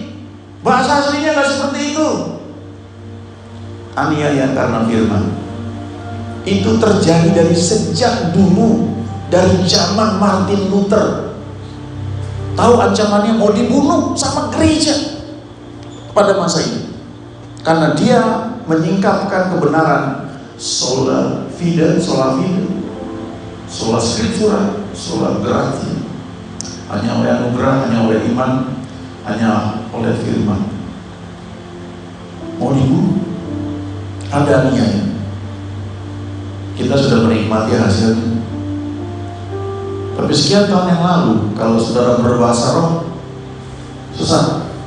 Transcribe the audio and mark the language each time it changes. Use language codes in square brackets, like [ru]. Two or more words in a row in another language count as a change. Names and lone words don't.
[id] Bahasa aslinya gak seperti itu. Aniaya karena firman itu terjadi dari sejak dulu, dari zaman Martin Luther. Tahu ancamannya mau dibunuh sama gereja pada masa ini, karena dia menyingkapkan kebenaran [la] sola fide, sola scriptura, sola gratia. [id] Hanya oleh anugerah, hanya oleh iman, hanya oleh firman. Mau dibunuh, ada aniaya. Kita sudah menikmati hasilnya. Tapi sekian tahun yang lalu, kalau saudara berbahasa roh, sesat.